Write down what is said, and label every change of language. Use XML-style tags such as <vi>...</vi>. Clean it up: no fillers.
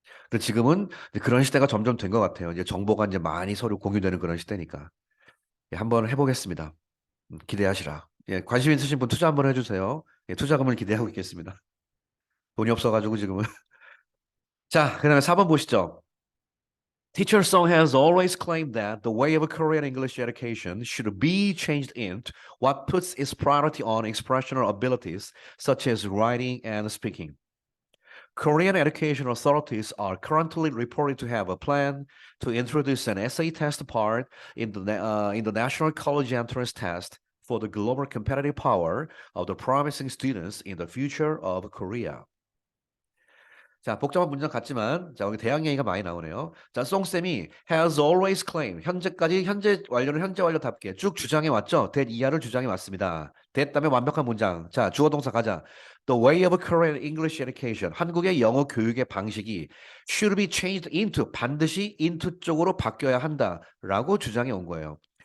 <ko>근데 지금은 그런 시대가 점점 된 것 같아요. 이제 정보가 이제 많이 서로 공유되는 그런 시대니까. 예, 한번 해보겠습니다. 기대하시라. 예, 관심 있으신 분 투자 한번 해주세요. 예, 투자금을 기대하고 있겠습니다. 돈이 없어가지고 지금은. 자, 그다음에 4번 보시죠.</ko> <en>Teacher Song has always claimed that the way of Korean English education should be changed into what puts its priority on expressional abilities such as writing and speaking. Korean education authorities are currently reported to have a plan to introduce an essay test part in the National College Entrance Test for the global competitive power of the promising students in the future of Korea.</en> <ko>자, 복잡한 문장 같지만, 자, 여기 대학 얘기가 많이 나오네요. 자, 송쌤이</ko> <en>has always claimed,</en> <ko>현재까지 현재 완료는 현재 완료답게 쭉 주장해 왔죠? that 이하를 주장해 왔습니다. that 다음에 완벽한 문장. 자, 주어 동사 가자.</ko> <en>The way of Korean English education,</en> <ko>한국의 영어 교육의 방식이</ko> <en>should be changed into,</en> <ko>반드시 into 쪽으로 바뀌어야 한다라고 주장해 온 거예요.</ko>